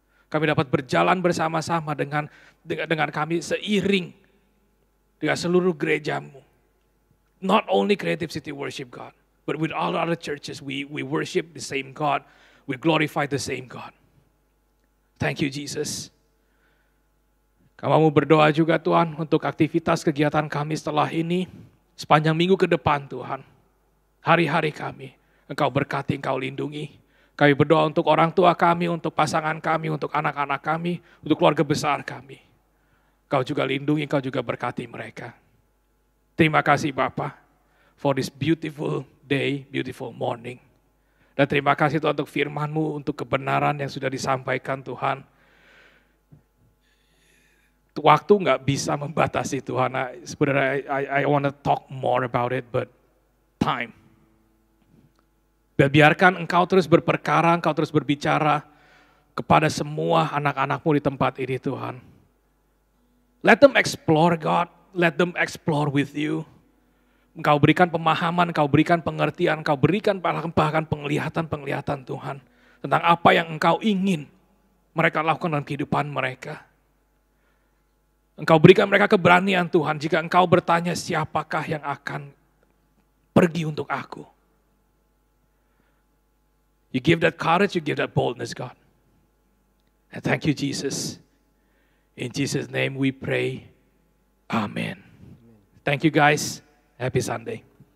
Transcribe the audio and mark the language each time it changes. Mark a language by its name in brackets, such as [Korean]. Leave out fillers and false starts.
[Indonesian] Kami dapat berjalan bersama-sama dengan kami seiring dengan seluruh gereja-Mu. [English] Not only Creative City Worship God, but with all other churches, we worship the same God, we glorify the same God. Thank you Jesus. [Indonesian] Kami mau berdoa juga Tuhan untuk aktivitas kegiatan kami setelah ini, sepanjang minggu ke depan Tuhan. Hari-hari kami, Engkau berkati, Engkau lindungi. Kami berdoa untuk orang tua kami, untuk pasangan kami, untuk anak-anak kami, untuk keluarga besar kami. Engkau juga lindungi, Engkau juga berkati mereka. Terima kasih Bapa [English] for this beautiful day, beautiful morning. [Indonesian] Dan terima kasih Tuhan untuk firman-Mu, untuk kebenaran yang sudah disampaikan Tuhan. Waktu nggak bisa membatasi Tuhan. Sebenarnya [English] I want to talk more about it, but time. [Indonesian] Biarkan Engkau terus berperkara, Engkau terus berbicara kepada semua anak-anak-Mu di tempat ini Tuhan. [English] Let them explore God, let them explore with you. [Indonesian] Engkau berikan pemahaman, Engkau berikan pengertian, Engkau berikan bahkan penglihatan-penglihatan Tuhan. Tentang apa yang Engkau ingin mereka lakukan dalam kehidupan mereka. Engkau berikan mereka keberanian Tuhan, jika Engkau bertanya siapakah yang akan pergi untuk aku. [English] You give that courage, you give that boldness, God. And thank you, Jesus. In Jesus' name we pray. Amen. Thank you, guys. Happy Sunday.